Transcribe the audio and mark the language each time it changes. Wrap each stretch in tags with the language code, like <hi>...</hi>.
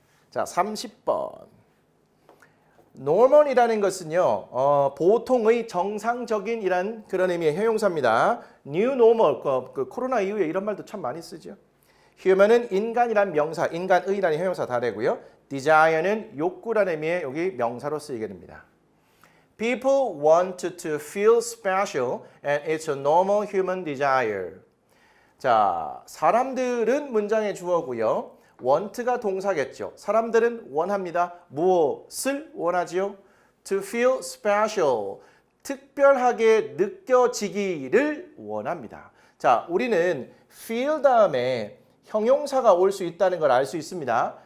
<ko>자, 30번. normal이라는 것은요, 보통의 정상적인이란 그런 의미의 형용사입니다. new normal, 그 코로나 이후에 이런 말도 참 많이 쓰죠. human은 인간이란 명사, 인간의라는 형용사 다 되고요. desire는 욕구라는 의미의 여기 명사로 쓰이게 됩니다.</ko> <en>People want to feel special and it's a normal human desire.</en> <ko>자, 사람들은 문장의 주어고요. want가 동사겠죠. 사람들은 원합니다. 무엇을 원하지요?</ko> <en>To feel special.</en> <ko>특별하게 느껴지기를 원합니다. 자, 우리는 feel 다음에 형용사가 올 수 있다는 걸 알 수 있습니다.</ko>